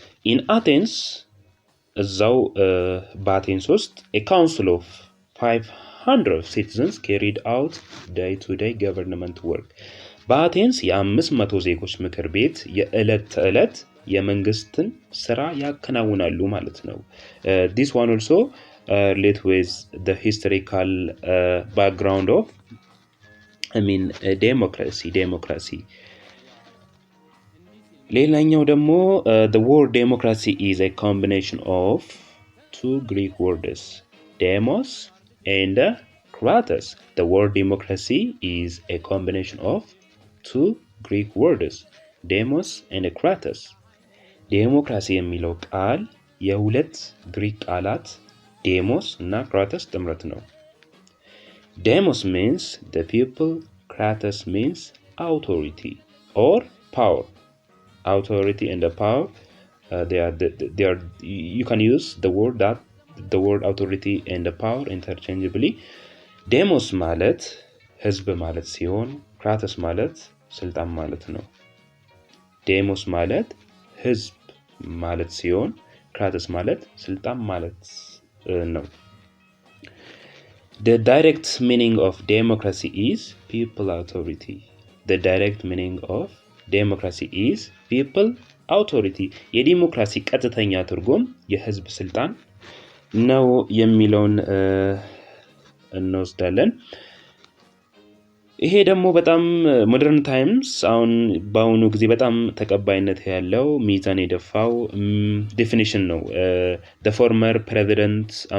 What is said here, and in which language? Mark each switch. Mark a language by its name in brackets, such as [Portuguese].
[English] ኢን አቴንስ [Amharic] እዛው በአቴንስ ውስጥ [English] a council of 500 citizens carried out day-to-day government work። [Amharic] በአቴንስ የ500 ዜጎች ምክር ቤት የዕለት ተዕለት የመንግስትን ስራ ያከናውናሉ ማለት ነው። [English] this one also relate with the historical background of democracy [Amharic] ሌላኛው ደግሞ [English] the word democracy is a combination of two Greek words demos and kratos. The word democracy is a combination of two Greek words demos and kratos. [Amharic] ዴሞክራሲ የሚለው ቃል የሁለት ግሪክ ቃላት ዴሞስ እና ክራተስ ጥምረት ነው። ዴሞስ [English] means the people, kratos means authority or power. Authority and the power they are you can use the word authority and the power interchangeably. [Amharic] ዴሞስ ማለት ህዝብ ማለት ሲሆን ክራተስ ማለት ስልጣን ማለት ነው። ዴሞስ ማለት ህዝብ ማለት ሲሆን ክራተስ ማለት ስልጣን ማለት ነው። [English] The direct meaning of democracy is people authority. The direct meaning of democracy is people authority. [Amharic] የዲሞክራሲ ቀጥተኛ ትርጉም የህዝብ ስልጣን ነው የሚለውን እንወስዳለን። ይሄ ደግሞ በጣም [English] ሞደርን ታይምስ [Amharic] አሁን በአሁኑ ጊዜ በጣም ተቀባይነት ያለው ሚዛን የደፋው ዴፊኒሽን ነው። [English] the former president